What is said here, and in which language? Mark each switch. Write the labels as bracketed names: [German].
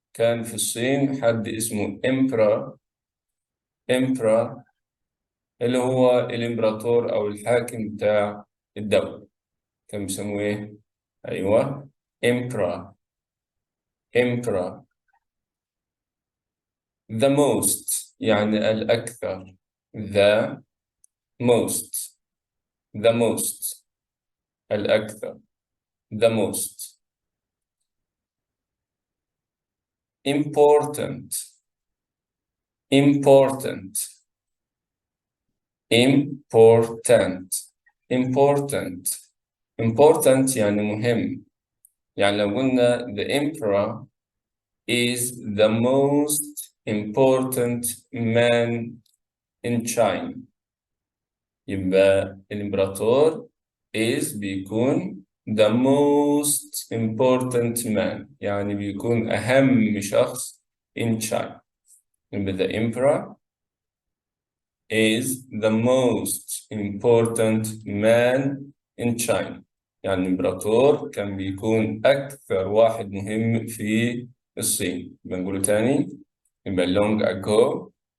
[Arabic] كان في الصين حد اسمه إمبرا. إمبرا اللي هو الإمبراطور أو الحاكم بتاع الدولة، كان بيسموه إيه؟ أيوه إمبرا. إمبرا. [English] the most [Arabic] يعني الأكثر. [English] the most. the most الأكثر. the most. important. important. important. important. [Arabic] important يعني مهم. يعني لو قلنا [English] the emperor is the most important man in China، [Arabic] يبقى الإمبراطور [English] is بيكون the most important man [Arabic] يعني بيكون أهم شخص [English] in China. [Arabic] يبقى [English] the emperor is the most important man in China [Arabic] يعني الإمبراطور كان بيكون أكثر واحد مهم في الصين. بنقوله تاني، يبقى [English] long ago.